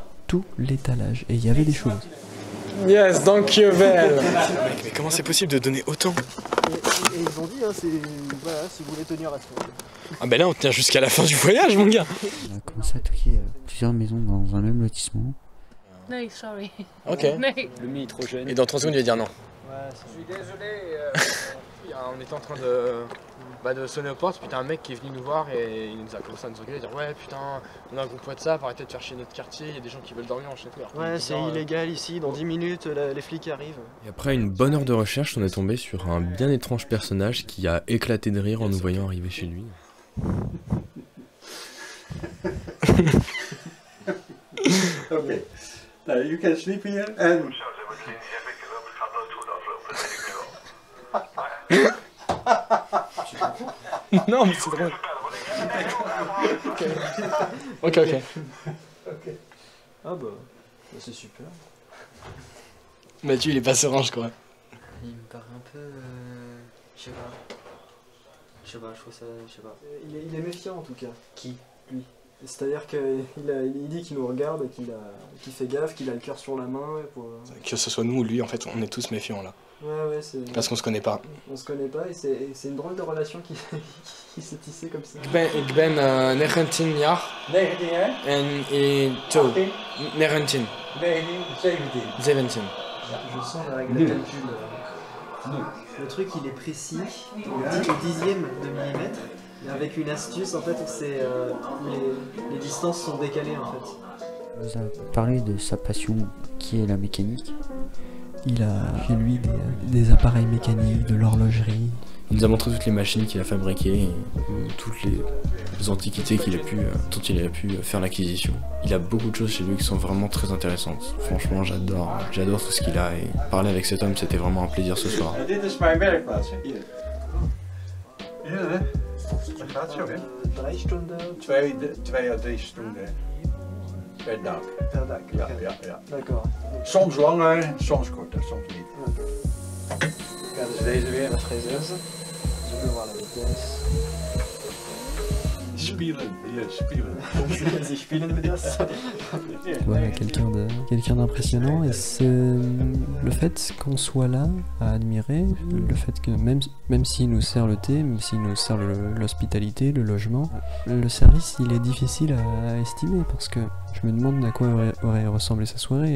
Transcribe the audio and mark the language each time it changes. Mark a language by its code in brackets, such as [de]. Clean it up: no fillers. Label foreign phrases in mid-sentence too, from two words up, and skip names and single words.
[fr] Tout l'étalage. Et il y avait des choses. [nl] Yes, dankjewel. [fr] Mec, mais comment c'est possible de donner autant? Et ils ont dit, hein, voilà, si vous voulez tenir à ce moment. Ah ben là, on tient jusqu'à la fin du voyage, mon gars. On a commencé à toquer plusieurs maisons dans un même lotissement. [en] No, sorry. Ok. No. [fr] Le mi est trop jeune. Et dans 30 secondes, il va dire non. Ouais, je suis désolé. On était en train de sonner aux portes, puis t'as un mec qui est venu nous voir et il nous a commencé à nous regarder et dire ouais putain, on a un groupe WhatsApp, arrêtez de faire chier notre quartier, il y a des gens qui veulent dormir en château. Ouais, c'est illégal ici, dans 10 minutes les flics arrivent. Et après une bonne heure de recherche, on est tombé sur un bien étrange personnage qui a éclaté de rire en nous voyant arriver chez lui. [en] Okay. Now you can sleep here and... [fr] Non mais c'est drôle. Ok. Ah bah c'est super. Mathieu il est pas serein je crois. Il me paraît un peu... je sais pas, je trouve ça... je sais pas. Il est méfiant en tout cas. Qui? Lui. C'est-à-dire qu'il dit qu'il nous regarde, qu'il fait gaffe, qu'il a le cœur sur la main. Que ce soit nous ou lui, en fait, on est tous méfiants là. Ouais, c'est... Parce qu'on se connaît pas. On se connaît pas et c'est une drôle de relation qui s'est tissée comme ça. [nl] Ik ben 19 jaar. 19 jaar? En 2. 19. 17. [fr] Je sens la règle de calcul. Le truc il est précis, au dixième de millimètre. Et avec une astuce, en fait, c'est les distances sont décalées, en fait. Il nous a parlé de sa passion, qui est la mécanique. Il a chez lui des appareils mécaniques, de l'horlogerie. Il nous a montré toutes les machines qu'il a fabriquées, et toutes les antiquités dont il a pu faire l'acquisition. Il a beaucoup de choses chez lui qui sont vraiment très intéressantes. Franchement, j'adore tout ce qu'il a, et parler avec cet homme, c'était vraiment un plaisir ce soir. [nl] Dat gaat zo, hè? 3 stunden? 2 à 3 stunden per dag. Per dag, ja. [fr] D'accord. [nl] Soms langer, soms korter, soms niet. Regarde, dus deze weer met fraiseurs. [fr] Je peux voir la vitesse. [de] Spielen, hier, spielen. Sie spielen mit das. [fr] Voilà, quelqu'un d'impressionnant, et c'est le fait qu'on soit là à admirer, le fait que même s'il nous sert le thé, même s'il nous sert l'hospitalité, le logement, le service il est difficile à estimer, parce que je me demande à quoi aurait ressemblé sa soirée.